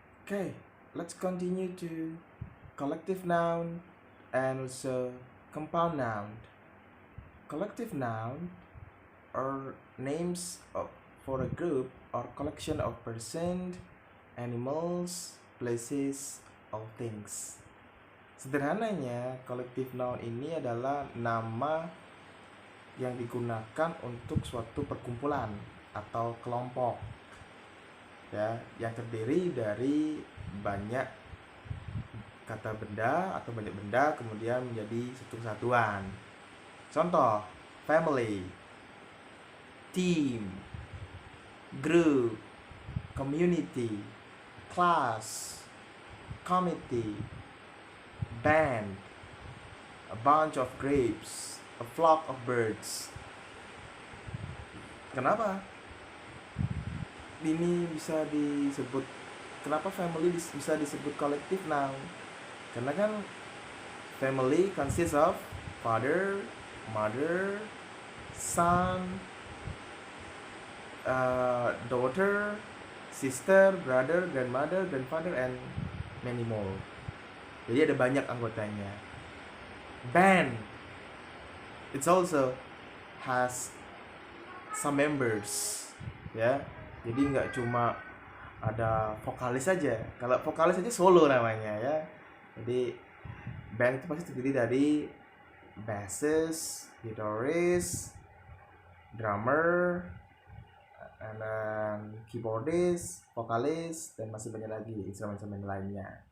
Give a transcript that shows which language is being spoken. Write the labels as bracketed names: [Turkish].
[English] Okay, let's continue to collective noun and also compound noun. Collective noun are names for a group or collection of persons, animals, places, or things. [Indonesian] Sederhananya, collective noun ini adalah nama yang digunakan untuk suatu perkumpulan atau kelompok, ya, yang terdiri dari banyak kata benda atau banyak benda kemudian menjadi satu kesatuan. [English] Contoh, family, team, group, community, class, committee, band, a bunch of grapes, a flock of birds. [Indonesian] Kenapa ini bisa disebut, kenapa family bisa disebut collective noun? Karena kan [English] family consists of father, mother, son, daughter, sister, brother, grandmother, grandfather, and many more. [Indonesian] Jadi ada banyak anggotanya. [English] Band, it also has some members, ya. [Indonesian] Jadi nggak cuma ada vokalis saja. Kalau vokalis aja solo namanya, ya. Jadi band itu pasti terdiri dari bassist, guitarist, drummer, and then keyboardist, vokalis, dan masih banyak lagi instrumen-instrumen lainnya.